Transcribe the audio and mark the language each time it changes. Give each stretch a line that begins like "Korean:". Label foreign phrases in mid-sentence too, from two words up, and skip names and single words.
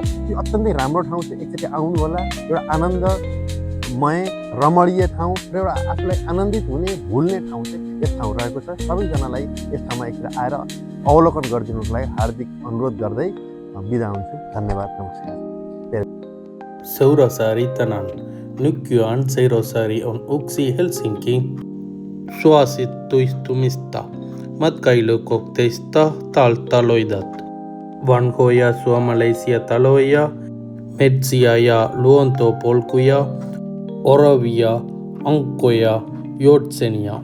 Nepali: यो अत्यन्तै राम्रो ठाउँ छ, एकचोटि आउनु होला। एउटा आनन्दमय रमणीय ठाउँ र एउटा आफूलाई आनन्दित हुने भुल्ने ठाउँ चाहिँ यस ठाउँ रहेको छ। सबैजनालाई यस ठाउँमा एकचोटि आएर अवलोकन गरिदिनुको लागि हार्दिक अनुरोध गर्दै बिदा हुन्छु। धन्यवाद, नमस्कार।
Finnish: Seurasaari tänään. Nykyään Seurasaari on yksi Helsingin suosituistumista matkailukohteista taloidat. Vanhoja suomalaisia taloja, metsiä ja luontopolkuja, oravia, ankkoja, joutsenia.